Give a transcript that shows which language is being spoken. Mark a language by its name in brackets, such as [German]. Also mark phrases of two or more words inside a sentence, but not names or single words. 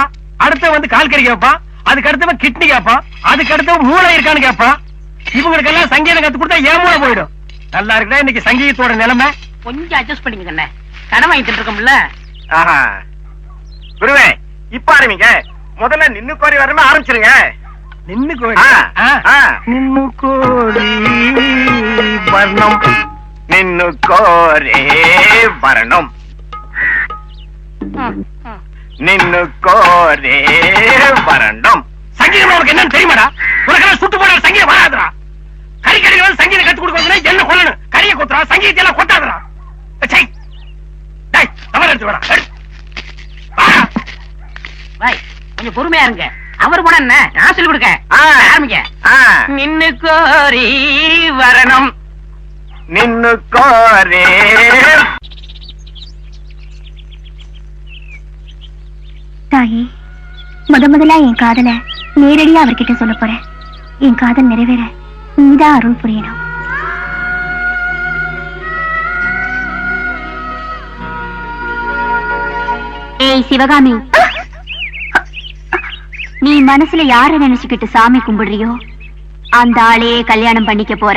[Tamil] அடுத்த வந்து கால் கறி கேட்பான், அதுக்கு அடுத்தவன் கிட்னி கேட்பான், அதுக்கு அடுத்தவன் மூளை இருக்கான்னு கேட்பான். இவங்களுக்கு எல்லாம் சங்கீதம் கத்து கொடுத்தா ஏன் மூளை போயிடும். நல்லா இருக்குடா இன்னைக்கு சங்கீதத்தோட நிலைமை. கொஞ்சம் அட்ஜஸ்ட் பண்ணிக்கங்க, கடன் வாங்கிட்டு இருக்கோம்ல. குருவே, இப்ப ஆரம்பிங்க. முதல்ல நின்னு கோரி வரமே ஆரம்பிச்சிருங்க. நின்னு கோழி [Telugu] నిన్ను కోరి వర్ణం నిన్ను కోరే వర్ణం నిన్ను కోరే వర్ణం. [Tamil] சங்கீதம் உனக்கு என்னன்னு தெரியுமாடா? உனக்கு சுட்டு போட சங்கீதம் வராதுடா. கறிக்கடைகள் சங்கீதம் கத்து கொடுக்கறதுனா என்ன கொள்ளணும்? கறியை கொத்துறா, சங்கீதத்தை எல்லாம் கொட்டாதடா. சை டேய் தவறு எடுத்து வாடா. பாய் கொஞ்சம் பொறுமையா இருங்க. அவர் கூட என்ன நான் சொல்லி கொடுக்க ஆரம்பிங்க. நின்னு கோரி வரணும் [Telugu] నిన్ను కోరే. [Tamil] தாயே, முதலா என் காதல நேரடியா அவர்கிட்ட சொல்ல போறேன். என் காதல் நிறைவேற நீதான் அருள் புரியணும். ஏய் சிவகாமி, நீ மனசுல யார நினைச்சுக்கிட்டு சாமி கும்பிடுறியோ அந்த ஆளையே கல்யாணம் பண்ணிக்க போற.